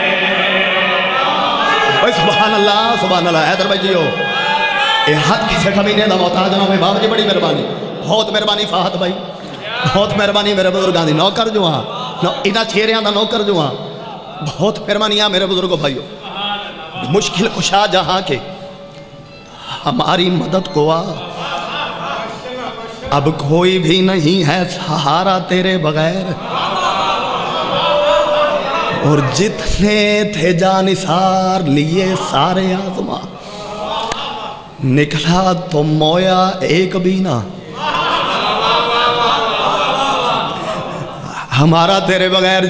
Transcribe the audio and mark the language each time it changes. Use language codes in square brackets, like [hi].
[pa] سبحان اللہ حیدر بھائی جیو، یہ ہاتھ کسے کمینے دا محتاج نہ ہوئے. بابا جی بڑی مہربانی، بہت مہربانی فہد بھائی، بہت مہربانی میرے بزرگاں دی. نوکر جو ہاں انہاں چہریاں دا نوکر جو ہاں، بہت مہربانیاں میرے بزرگوں بھائیو. [ur] مشکل کشا جہاں کے ہماری مدد کو اب کوئی بھی نہیں ہے سہارا تیرے بغیر. اور جتنے تھے جانثار لیے سارے آزما، نکلا تو مویا ایک بھی نہ ہمارا تیرے بغیر.